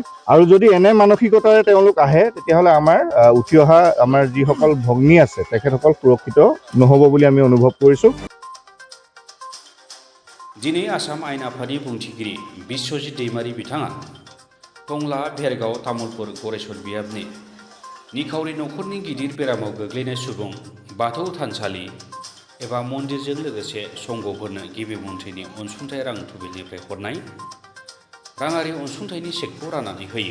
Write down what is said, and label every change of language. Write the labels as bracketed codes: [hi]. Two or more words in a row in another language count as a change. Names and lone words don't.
[as] আৰু যদি এনে মানসিকতাৰে তেওঁলোক আহে তেতিয়াহ'লে আমাৰ উঠি অহা আমাৰ যিসকল ভগ্নী আছে তেখেতসকল সুৰক্ষিত নহ'ব বুলি আমি অনুভৱ কৰিছোঁ। [brx] दिनै आसाम आयेन आफादनि बुंथिगिरि बिश्वजित दैमारी बिथाङा टंला भेरगाव तामुलपुर गरेस्वर बियाबनि निखावरि नखरनि गिदिर बेरामाव गोग्लैनाय सुबुं बाथौ थानसालि एबा मन्दिरजों लोगोसे संघफोरनो गिबि मन्थ्रिनि अनसुंथाइ रां थुबिलनिफ्राय हरनाय राङारि अनसुंथाइनि चेकखौ राननानै होयो।